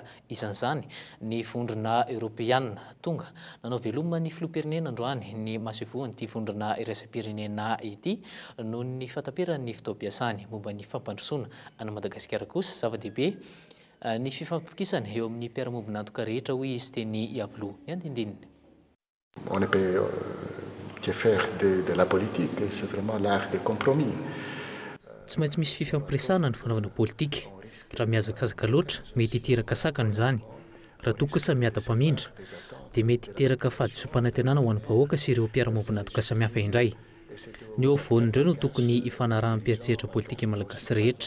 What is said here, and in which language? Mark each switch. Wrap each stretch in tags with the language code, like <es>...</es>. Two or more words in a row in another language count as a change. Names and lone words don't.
<mg>Isan'izany ny vondrona Europeanina tonga nanao veloma ny filoham-pirenena androany ny masevoany ity vondrona iraisam-pirenena ity noho ny fataperan'ny fitaovam-piasany momba ny fampandrosoana any Madagasikara kosa zava-dehibe ny fifampitokisana eo amin'ny mpiara-mombonantoka rehetra hoy izy teny Iavoloha ny andindininy.</mg> <fr>On ne peut que faire de la politique, c'est vraiment l'art des compromis.</fr> <mg>Tsy maintsy misy fifampiresana ny fanaovana politika. Raha mihazakazaka loatra mety hiteraka sakana izany. Raha toa kosa miadam-pamindra dia mety hiteraka fahadisom-panantenana ho an'ny vahoaka sy ireo mpiara-mombonantoka samihafa indray. Ny eo afovoan'ireo no tokony hifanarahan'ny-piatsehatra politika malagasy rehetra.</mg>